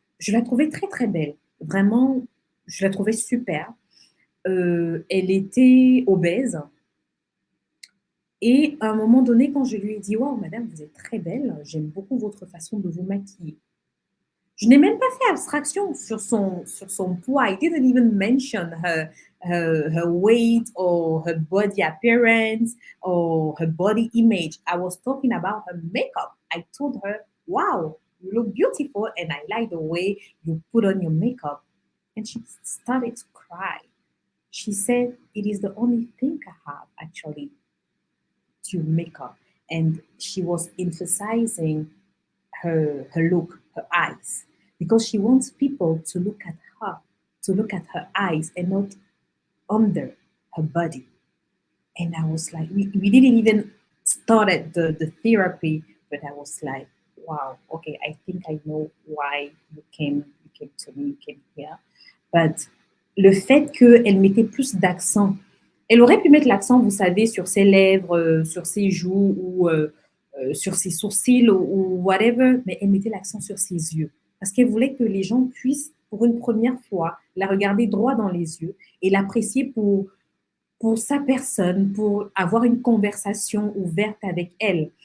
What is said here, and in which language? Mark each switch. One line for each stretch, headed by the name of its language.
French: Je la trouvais très, très belle. Vraiment, je la trouvais super. Elle était obèse. Et à un moment donné, quand je lui ai dit « Wow, madame, vous êtes très belle, j'aime beaucoup votre façon de vous maquiller ». Je n'ai même pas fait abstraction sur son poids.
English: I didn't even mention her weight or her body appearance or her body image. I was talking about her makeup. I told her, wow, you look beautiful and I like the way you put on your makeup. And she started to cry. She said, it is the only thing I have, actually, sur makeup, and she was emphasizing her look, her eyes, because she wants people to look at her eyes and not under her body. And I was like, we didn't even start at the therapy, but I was like, wow, okay, I think I know why you came to me, you came here.
French: But le fait qu'elle mettait plus d'accent, elle aurait pu mettre l'accent, vous savez, sur ses lèvres, sur ses joues ou sur ses sourcils ou whatever, mais elle mettait l'accent sur ses yeux. Parce qu'elle voulait que les gens puissent, pour une première fois, la regarder droit dans les yeux et l'apprécier pour sa personne, pour avoir une conversation ouverte avec elle.